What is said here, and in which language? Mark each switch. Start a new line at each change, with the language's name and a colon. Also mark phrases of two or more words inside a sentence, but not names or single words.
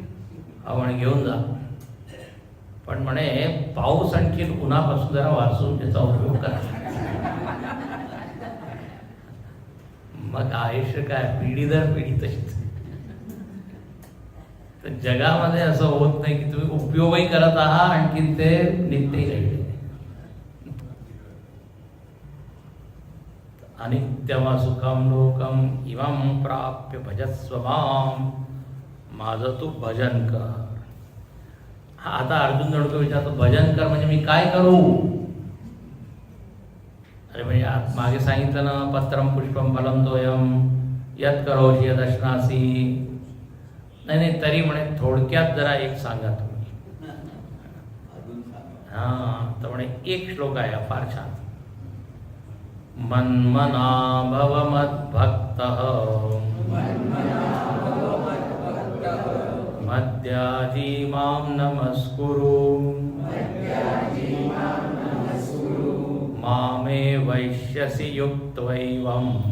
Marathi: आपण घेऊन जा, पण म्हणे पाऊस आणखी उन्हापासून जरा वाचून त्याचा उपयोग करा. मग आयुष्य काय पिढी दर पिढी तशीच. तर जगामध्ये असं होत नाही की तुम्ही उपयोगही करत आहात आणखी ते नित्यही राहिले.
Sanskrit: अनित्यम सुखम लोकम इमं प्राप्य भजस्व माम.
Marathi: माझं तू भजन कर. हा, आता अर्जुन दडको विचारतो भजन कर म्हणजे मी काय करू. अरे म्हणजे मागे सांगितलं ना,
Sanskrit: पत्रम पुष्पम फलम तोयम यत करोषि यदश्नासी.
Marathi: नाही नाही, तरी म्हणे थोडक्यात जरा एक सांगा तुम्ही. हा, तर म्हणे एक श्लोक आहे फार छान.
Sanskrit: मन्मना भव मद्भक्तः मद्याजी मां नमस्कुरु मामे वैश्यसि युक्त्वैवम्